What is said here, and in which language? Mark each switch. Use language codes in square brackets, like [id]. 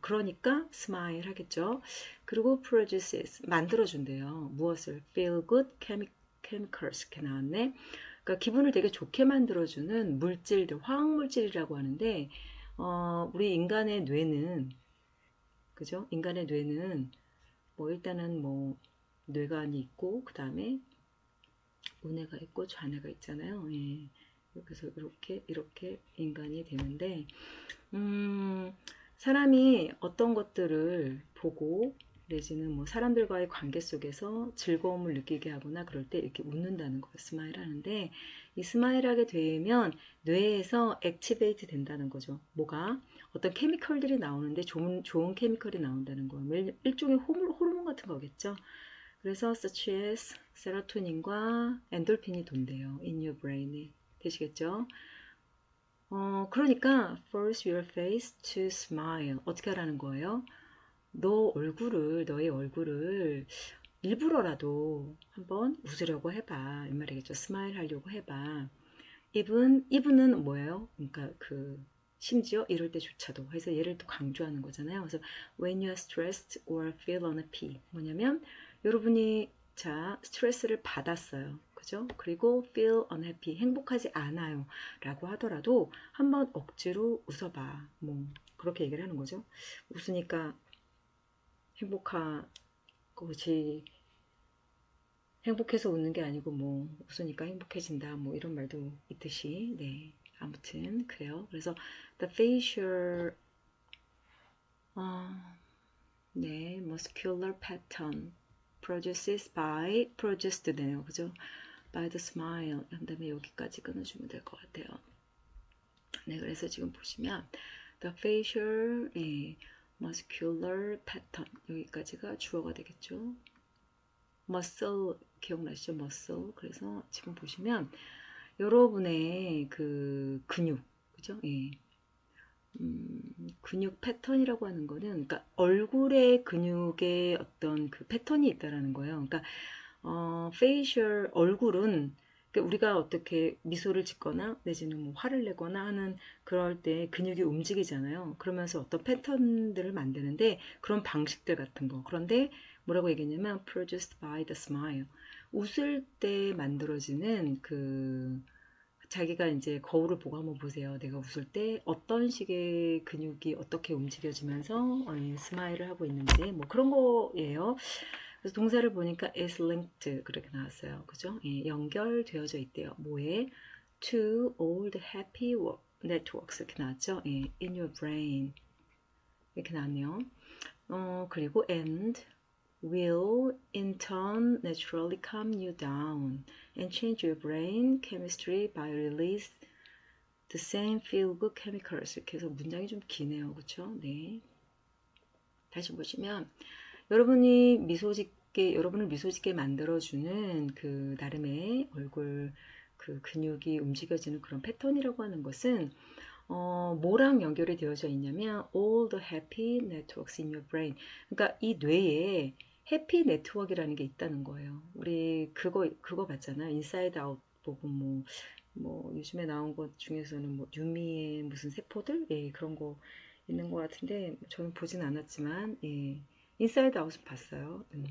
[ko] 그러니까 스마일 하겠죠. 그리고 produces 만들어준대요. 무엇을? [en] feel good chemicals [ko] 이렇게 나왔네. 그러니까 기분을 되게 좋게 만들어주는 물질들, 화학물질이라고 하는데 우리 인간의 뇌는 그죠? 인간의 뇌는 뭐 일단은 뭐 뇌관이 있고 그 다음에 우뇌가 있고 좌뇌가 있잖아요. 예. 그래서 이렇게 인간이 되는데 사람이 어떤 것들을 보고 내지는 뭐 사람들과의 관계 속에서 즐거움을 느끼게 하거나 그럴 때 이렇게 웃는다는 거예요. 스마일 하는데 이 스마일 하게 되면 뇌에서 액티베이트 된다는 거죠. 뭐가? 어떤 케미컬들이 나오는데 좋은 케미컬이 나온다는 거예요. 일종의 호르몬 같은 거겠죠. 그래서 such as 세로토닌과 엔돌핀이 돈대요. [en] in your brain [ko] 에. 되시겠죠? 그러니까 [en] force your face to smile. [ko] 어떻게 하라는 거예요? 너의 얼굴을 일부러라도 한번 웃으려고 해봐. 이 말이겠죠. 스마일 하려고 해봐. even은 뭐예요? 그러니까 심지어 이럴 때조차도 해서 얘를 또 강조하는 거잖아요. 그래서 [en] when you are stressed or feel unhappy [ko] 뭐냐면 여러분이 자 스트레스를 받았어요. 그죠? 그리고 [en] feel unhappy [ko] 행복하지 않아요. 라고 하더라도 한번 억지로 웃어봐. 뭐 그렇게 얘기를 하는 거죠. 웃으니까 행복하지 행복해서 웃는 게 아니고 뭐 웃으니까 행복해진다 뭐 이런 말도 있듯이 네 아무튼 그래요. [en] 그래서 the facial 네 muscular pattern produced 되네요. [ko] 그죠? [en] by the smile [ko] 그 다음에 여기까지 끊어주면 될 것 같아요. 네 그래서 지금 보시면 [en] the facial muscular pattern [ko] 여기까지가 주어가 되겠죠. muscle 기억나시죠? [en] muscle. [ko] 그래서 지금 보시면 여러분의 그 근육, 그죠? 예. 근육 패턴이라고 하는 거는, 그러니까 얼굴의 근육의 어떤 그 패턴이 있다라는 거예요. 그러니까 facial 얼굴은 그러니까 우리가 어떻게 미소를 짓거나 내지는 뭐 화를 내거나 하는 그럴 때 근육이 움직이잖아요. 그러면서 어떤 패턴들을 만드는데 그런 방식들 같은 거. 그런데 뭐라고 얘기했냐면 [en] produced by the smile. [ko] 웃을 때 만들어지는 자기가 이제 거울을 보고 한번 보세요. 내가 웃을 때 어떤 식의 근육이 어떻게 움직여지면서 스마일을 하고 있는지 뭐 그런 거예요. 그래서 동사를 보니까 [en] is linked [ko] 그렇게 나왔어요. 그죠? 예, 연결되어져 있대요. 뭐에? [en] To all the happy networks [ko] 이렇게 나왔죠? 예, [en] in your brain [ko] 이렇게 나왔네요. [en] 그리고 and will in turn naturally calm you down and change your brain chemistry by release the same feel-good chemicals. [ko] 이렇게 해서 문장이 좀 기네요. 그쵸? 네. 다시 보시면 여러분을 미소 짓게 만들어주는 그 나름의 얼굴 그 근육이 움직여지는 그런 패턴이라고 하는 것은 뭐랑 연결이 되어져 있냐면 [en] all the happy networks in your brain. [ko] 그러니까 이 뇌에 해피 네트워크라는 게 있다는 거예요. 우리 그거 봤잖아. 인사이드 아웃 보고 뭐 요즘에 나온 것 중에서는 뭐 유미의 무슨 세포들 예, 그런 거 있는 것 같은데 저는 보진 않았지만 예, 인사이드 아웃은 봤어요.